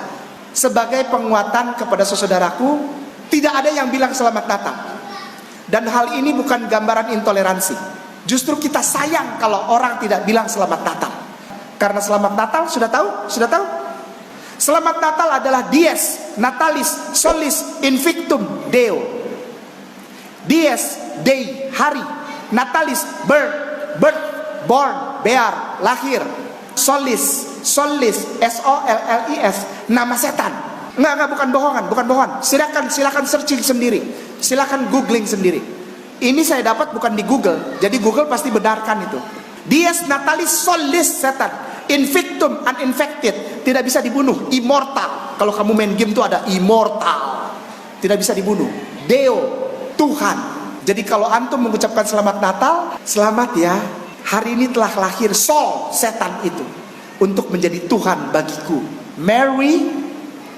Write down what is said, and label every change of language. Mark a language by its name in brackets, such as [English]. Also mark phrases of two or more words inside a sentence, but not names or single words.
[Indonesian] Sebagai penguatan kepada saudaraku, tidak ada yang bilang selamat Natal. Dan hal ini bukan gambaran intoleransi. Justru kita sayang kalau orang tidak bilang selamat Natal. Karena selamat Natal sudah tahu? Selamat Natal adalah [Latin] dies, natalis, solis, invictum, deo. Dies, [English] day, hari. Natalis, birth, born, bear, lahir. [Latin] Solis, [Indonesian] S-O-L-L-I-S, nama setan. Enggak, bukan bohongan. Silakan searching sendiri. Silakan googling sendiri. Ini saya dapat bukan di Google, jadi Google pasti benarkan itu. [Latin] Dies natalis solis, setan. Invictum, uninfected, [Indonesian] tidak bisa dibunuh. Immortal, kalau kamu main game tuh ada immortal, tidak bisa dibunuh. Deo, Tuhan. Jadi kalau antum mengucapkan selamat Natal, selamat ya, hari ini telah lahir Sol, setan itu, untuk menjadi Tuhan bagiku.